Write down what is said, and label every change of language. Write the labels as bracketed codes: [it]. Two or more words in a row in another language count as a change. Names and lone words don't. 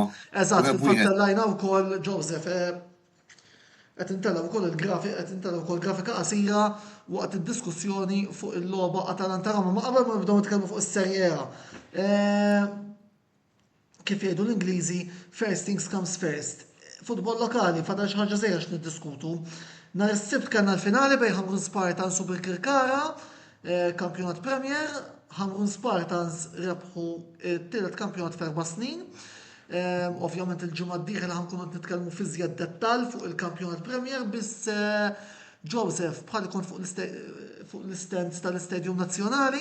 [mt] Eżatt, il-fattellajna wkoll Joseph qed intellgħu wkoll il-grafik, qed intellgħu wkoll grafika qasira waqt id-diskussjoni fuq il-logħba Atalanta Roma. Ma qabel ma nibdew nitkellmu fuq is-Serje A. Kif jgħidu l-Ingliżi, [en] first things comes first. [mt] Futbol lokali fadal xi ħaġa żejra x'niddiskutu. Nhar is-Sibt kellna l-finali bejn Hamrun Spartans u Birkirkara, kampjonat Premier. Hamrun Spartans rebħu t-tielet kampjonat f'4 snin. Ovvjament il-ġimgħa d-dieħla ħankunu nitkellmu fi żjed dettall fuq il-kampjonat Premier biss Joseph bħal ikun fuq l-istands tal-Istadium Nazzjonali.